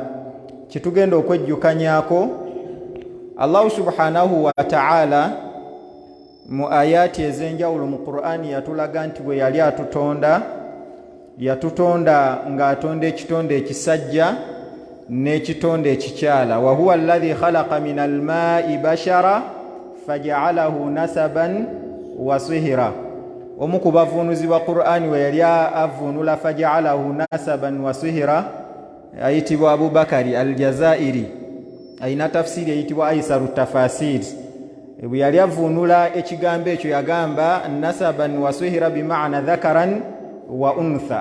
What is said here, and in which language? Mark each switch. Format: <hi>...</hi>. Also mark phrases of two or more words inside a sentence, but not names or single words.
<lg>Kitugenda okwejjukanyako</lg> <ar>الله سبحانه وتعالى</ar> <lg>mu ayati ez'enjawulo mu Qur'ani yatulaga nti bwe yali yatutonda ng'atonda ekitonde ekisajja n'ekitonde ekikyala.</lg> <ar>وهو الذي خلق من الماء بشرا فجعله نسبا وصهرا.</ar> <lg>Omu ku bavuunuzi ba Qur'ani we yali avuunula</lg> <ar>فجعله نسبا وصهرا</ar> <lg>ayitibwa Abubakari Aljazairi, ayina tafsiri eyitibwa Aisaru Tafasir. Bwe yali avuunula ekigambo ekyo yagamba</lg> <ar>نسبا وصهرا بمعنى ذكرا وأنثى.</ar>